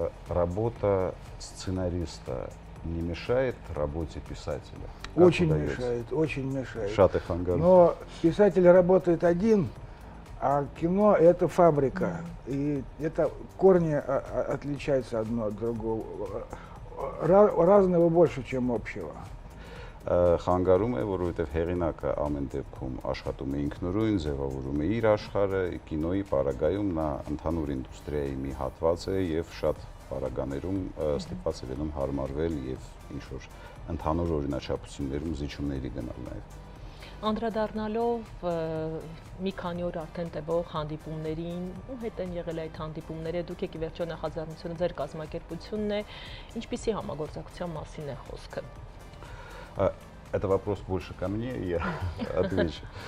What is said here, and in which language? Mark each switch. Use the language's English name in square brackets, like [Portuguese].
[Russian] Работа сценариста не мешает работе писателя? Очень мешает, очень мешает. [Armenian] Шаты хангар. [Russian] Но писатель работает один, а кино – это фабрика. И это корни отличаются одно от другого. Разного больше, чем общего. [Armenian] Խանգարում է, որովհետև հեղինակը ամեն դեպքում աշխատում է ինքնուրույն, ձևավորում է իր աշխարհը, կինոյի պարագայում նա ընդհանուր ինդուստրիայի մի հատված է եւ շատ պարագաներում ստիպված է լինում հարմարվել եւ ինչ-որ ընդհանուր օրինաչափություններում զիջումների գնալ նաեւ։ Անդրադառնալով մի քանի օր արդեն տևող հանդիպումներին, ու հետ են եղել այդ հանդիպումները, դուք եք ի վերջո նախաձեռնությունը ձեր կազմակերպությունն է, ինչպիսի համագործակցության մասին է խոսքը։ [Russian] Это вопрос больше ко мне, я отвечу.